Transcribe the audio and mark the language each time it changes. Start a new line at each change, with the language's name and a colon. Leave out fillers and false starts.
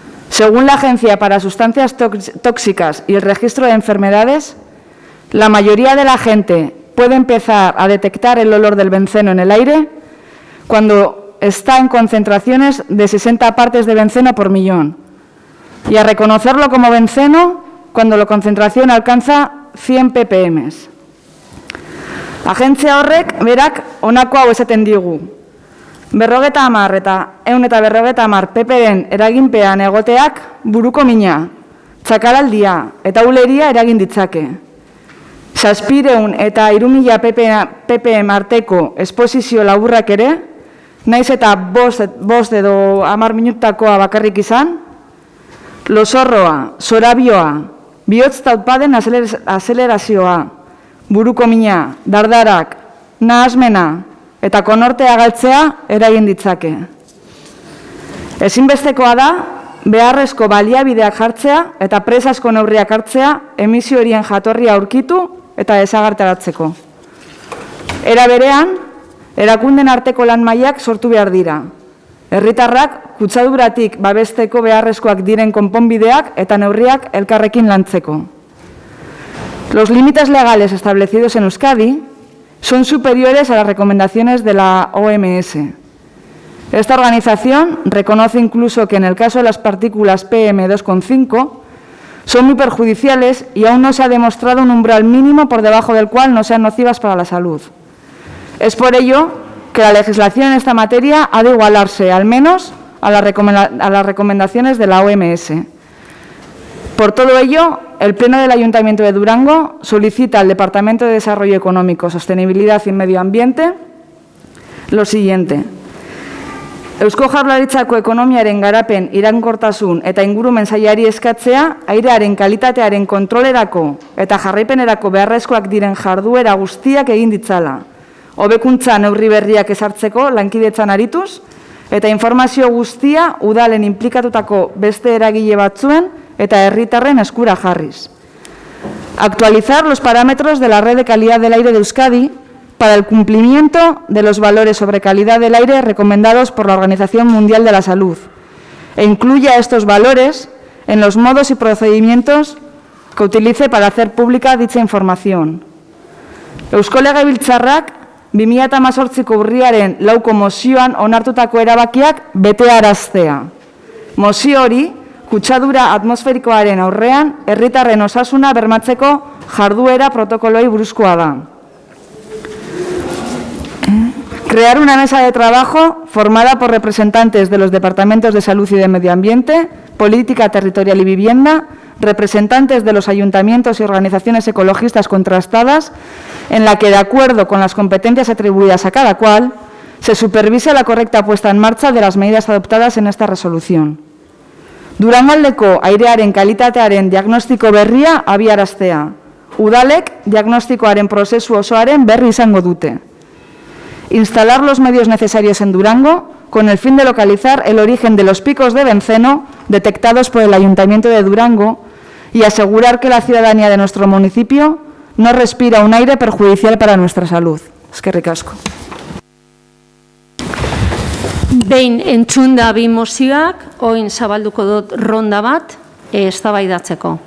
Spanish: Según la Agencia para Sustancias Tóxicas y el Registro de Enfermedades, la mayoría de la gente puede empezar a detectar el olor del benceno en el aire cuando está en concentraciones de 60 partes de benceno por millón y a reconocerlo como benceno cuando la concentración alcanza 100 ppm.
Basque: Agentzia horrek berak honako hau esaten digu. 50 eta 150 ppm eraginpean egoteak buruko mina, txakalaldia eta uleria eragin ditzake. 700 eta 3000 ppm arteko esposizio laburrak ere, naiz eta 5 edo 10 minutakoa bakarrik izan, losorroa, zorabioa, bihotz taupaden azelerazioa, buruko mina, dardarak, nahasmena eta konortea galtzea eragin ditzake. Ezinbestekoa da, beharrezko baliabideak jartzea eta presazko neurriak hartzea emisio horien jatorria aurkitu eta desagertaratzeko. Era berean, erakunden arteko lan mailak sortu behar dira. Herritarrak kutsaduratik babesteko beharrezkoak diren konponbideak eta neurriak elkarrekin lantzeko.
Spanish: Los límites legales establecidos en Euskadi son superiores a las recomendaciones de la OMS. Esta organización reconoce incluso que en el caso de las partículas PM2,5 son muy perjudiciales y aún no se ha demostrado un umbral mínimo por debajo del cual no sean nocivas para la salud. Es por ello que la legislación en esta materia ha de igualarse, al menos, a las recomendaciones de la OMS. Por todo ello, el Pleno del Ayuntamiento de Durango solicita al Departamento de Desarrollo Económico, Sostenibilidad y Medio Ambiente lo siguiente.
Basque: Eusko Jaurlaritzako ekonomiaren garapen iraunkortasun eta ingurumen sailari eskatzea, airearen kalitatearen kontrolerako eta jarraipenerako beharrezkoak diren jarduera guztiak egin ditzala. Hobekuntza neurri berriak ezartzeko lankidetzan arituz eta informazio guztia udalen inplikatutako beste eragile batzuen eta herritarren eskura jarriz.
Spanish: Actualizar los parámetros de la Red de Calidad del Aire de Euskadi para el cumplimiento de los valores sobre calidad del aire recomendados por la Organización Mundial de la Salud e incluya estos valores en los modos y procedimientos que utilice para hacer pública dicha información.
Basque: Eusko Legebiltzarrak 2018ko urriaren 4ko mozioan onartutako erabakiak betearaztea. Mozio hori kutsadura atmosferikoaren aurrean herritarren osasuna bermatzeko jarduera protokoloi buruzkoa da.
Spanish: Crear una mesa de trabajo formada por representantes de los Departamentos de Salud y de Medio Ambiente, Política Territorial y Vivienda, representantes de los ayuntamientos y organizaciones ecologistas contrastadas, en la que, de acuerdo con las competencias atribuidas a cada cual, se supervise la correcta puesta en marcha de las medidas adoptadas en esta resolución.
Basque: Durangaldeko airearen kalitatearen diagnostiko berria abiaraztea. Udalek diagnostikoaren prozesu osoaren berri izango dute.
Spanish: Instalar los medios necesarios en Durango con el fin de localizar el origen de los picos de benceno detectados por el Ayuntamiento de Durango y asegurar que la ciudadanía de nuestro municipio no respira un aire perjudicial para nuestra salud.
Basque: Eskerrik asko. Behin entzunda bi mozioak, orain zabalduko dut ronda bat, eztabaidatzeko.